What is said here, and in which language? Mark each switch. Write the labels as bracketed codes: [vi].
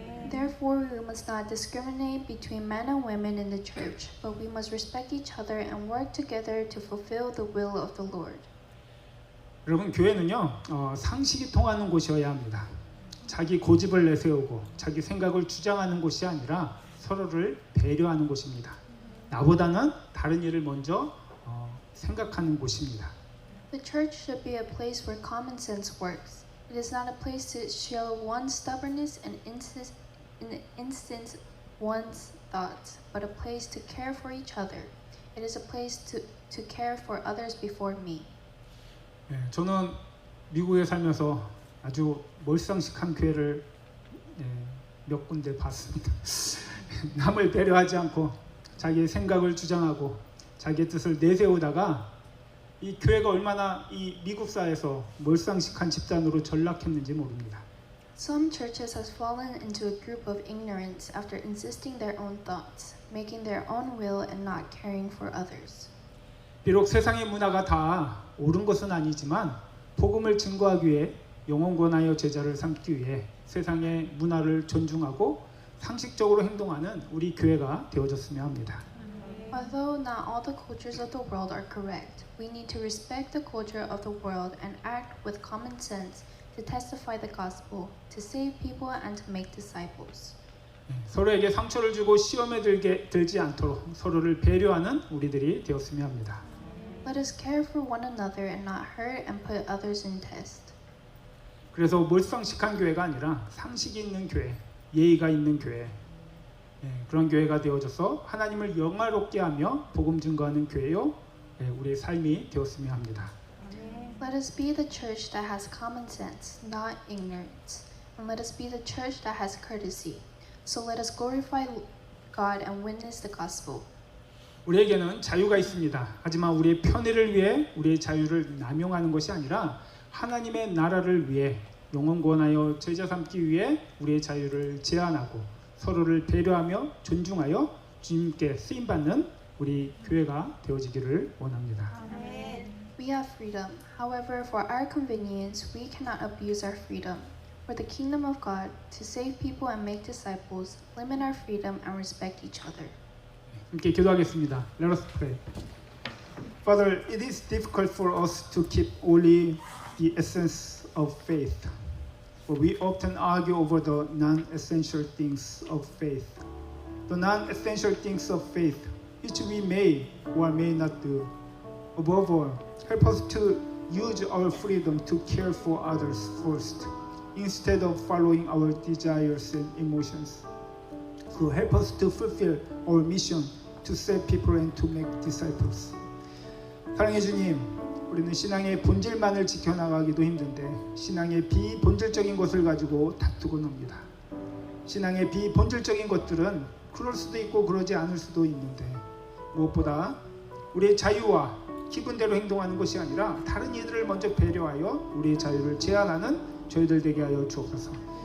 [en] Therefore, we must not discriminate between men and women in the church, but we must respect each other and work together to fulfill the will of the Lord. [ko] 여러분, 교회는요 상식이 통하는 곳이어야 합니다. 자기 고집을 내세우고 자기 생각을 주장하는 곳이 아니라 서로를 배려하는 곳입니다. 나보다는 다른 일을 먼저 생각하는 곳입니다. [en] The church should be a place where common sense works. It is not a place to show one's stubbornness and instance one's thoughts, but a place to care for each other. It is a place to care for others before me. [ko] 저는 미국에 살면서 아주 몰상식한 교회를 몇 군데 봤습니다. 남을 배려하지 않고 자기의 생각을 주장하고 자기의 뜻을 내세우다가 이 교회가 얼마나 이 미국 사회에서 몰상식한 집단으로 전락했는지 모릅니다. [en] Some churches have fallen into a group of ignorance after insisting their own thoughts, making their own will and not caring for others. [ko] 비록 세상의 문화가 다 옳은 것은 아니지만 복음을 증거하기 위해 영혼 구원하여 제자를 삼기 위해 세상의 문화를 존중하고 상식적으로 행동하는 우리 교회가 되어졌으면 합니다. [en] Although not all the cultures of the world are correct, we need to respect the culture of the world and act with common sense to testify the gospel, to save people and to make disciples. [ko] 서로에게 상처를 주고 시험에 들지 않도록 서로를 배려하는 우리들이 되었으면 합니다. [en] Let us care for one another and not hurt and put others in test. [ko] 그래서 몰상식한 교회가 아니라 상식이 있는 교회, 예의가 있는 교회, 그런 교회가 되어져서 하나님을 영화롭게 하며 복음 증거하는 교회요, 우리의 삶이 되었으면 합니다. [en] Let us be the church that has common sense, not ignorance. And let us be the church that has courtesy. So let us glorify God and witness the gospel. [ko] 우리에게는 자유가 있습니다. 하지만 우리의 편의를 위해 우리의 자유를 남용하는 것이 아니라 하나님의 나라를 위해 영혼 구원하여 제자 삼기 위해 우리의 자유를 제한하고 서로를 배려하며 존중하여 주님께 쓰임받는 우리 교회가 되어지기를 원합니다. [en] We have freedom. However, for our convenience, we cannot abuse our freedom. For the kingdom of God, to save people and make disciples, limit our freedom and respect each other. [ko] 함께 기도하겠습니다. [en] Let us pray. Father, it is difficult for us to keep only the essence of faith. For we often argue over the non-essential things of faith. The non-essential things of faith, which we may or may not do. Above all, help us to use our freedom to care for others first, instead of following our desires and emotions. So help us to fulfill our mission to save people and to make disciples. [ko] 사랑해 주님, 우리는 신앙의 본질만을 지켜나가기도 힘든데 신앙의 비본질적인 것을 가지고 다투곤 합니다. 신앙의 비본질적인 것들은 그럴 수도 있고 그러지 않을 수도 있는데 무엇보다 우리의 자유와 기분대로 행동하는 것이 아니라 다른 이들을 먼저 배려하여 우리의 자유를 제한하는 저희들 되게 하여 주옵소서.